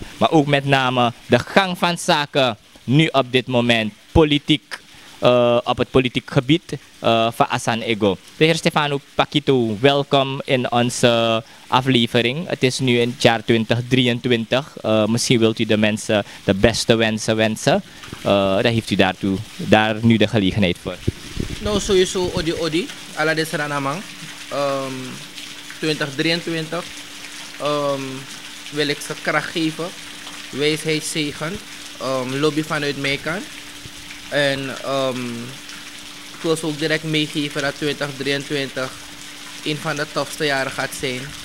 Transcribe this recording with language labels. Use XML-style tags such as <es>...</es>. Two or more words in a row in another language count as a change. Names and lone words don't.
<nl>Maar ook met name de gang van zaken nu op dit moment, politiek, op het politiek gebied van Asan Ego. De heer Stefano Paquito, welkom in onze aflevering. Het is nu in het jaar 2023. Misschien wilt u de mensen de beste wensen. Dan heeft u daar nu de gelegenheid voor. Nou, sowieso</nl> <srn>odi ala de Saranamang.</srn> <nl>2023 wil ik ze kracht geven, wijsheid zegen, lobby vanuit mijn kant. En ik wil ze ook direct meegeven dat 2023 een van de tofste jaren gaat zijn.</nl>